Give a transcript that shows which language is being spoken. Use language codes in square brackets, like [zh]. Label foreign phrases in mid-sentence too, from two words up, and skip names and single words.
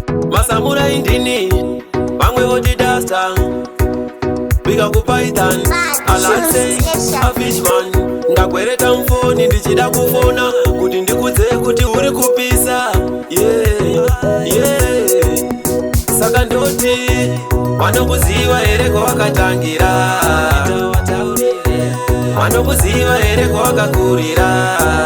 [sn] Masamurai ndini, vamwe voti dasta. [en] Big up ku Python, Bad Alase, Shoes Station. a Fishman. [sn] Ndakwereta mufoni ndichida kufona kuti ndikudze kuti uri kupisa. [en] Yeah, yeah. [sn] Saka ndoti, vanokuziva here kwawakatangira? Vanokuziva here kwawakakurira?